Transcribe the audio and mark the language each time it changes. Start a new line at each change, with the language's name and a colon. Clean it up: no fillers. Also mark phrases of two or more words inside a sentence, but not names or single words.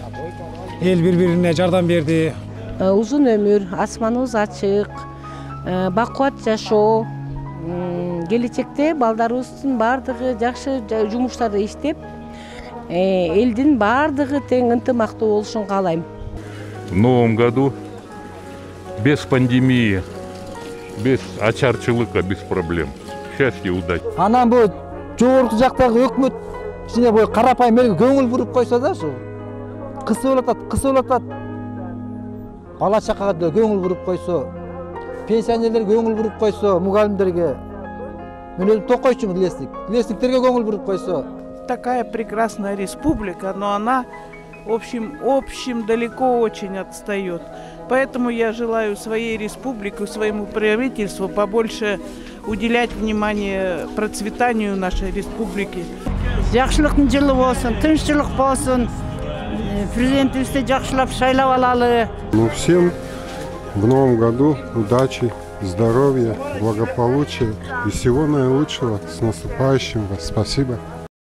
Kyrgyz: Эл бири-бирине жардам берди. Узун өмүр, асманыбыз ачык, бакубат жашоо. Келечекте балдарыбыздын баардыгы жакшы жумуштарды иштеп, элдин баардыгы тең ынтымактуу болушун каалайм.
Russian: В новом году без пандемии, без очарчылыка, без проблем. Счастья и удачи.
Kyrgyz: Анан бу жогорку жактагы өкмөт кичине бу карапайым элге көңүл буруп койсо да ушу кысып атат. Бала чакага да көңүл буруп койсо, пенсионерлерге көңүл буруп койсо, мугалимдерге, мен өзүм токойчумун, Лесниктерге көңүл буруп койсо.
Russian: Такая прекрасная республика, но она общем далеко очень отстает. Поэтому я желаю своей республике, своему правительству побольше уделять внимание процветанию нашей республики.
Kyrgyz: Жакшылыктын жылы болсун, тынччылык болсун, президентибизди жакшылап шайлап алалы.
Russian: Ну, всем в новом году удачи, здоровья, благополучия и всего наилучшего. С наступающим вас. Спасибо.